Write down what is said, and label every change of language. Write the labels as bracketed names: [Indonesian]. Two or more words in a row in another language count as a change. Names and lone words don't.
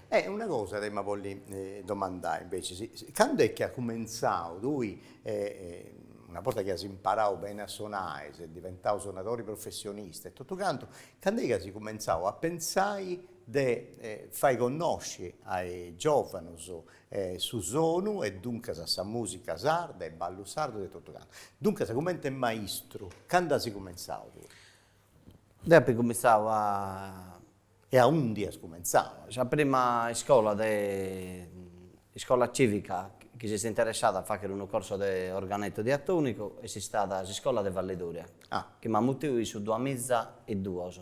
[Italian] Una cosa che mi voglio domandare invece, quando è che ha cominciato lui, una volta che ha imparato bene a suonare, si è diventato suonatore professionista e tutto quanto, quando è che si cominciato a pensare di far conoscere ai giovani [Sardinian] su Sonu [Italian] e dunque [Sardinian] sa musica sarda [Italian] e ballo sardo e tutto quanto. Dunque, come è maestro, quando si cominciato? Dopo cominciavo a... E a un dia si cominciava? La prima scuola civica che si è interessata a fare un corso di organetto diatonico e si è stata la scuola di Valle d'Uria, che mi ha motivato su 2002.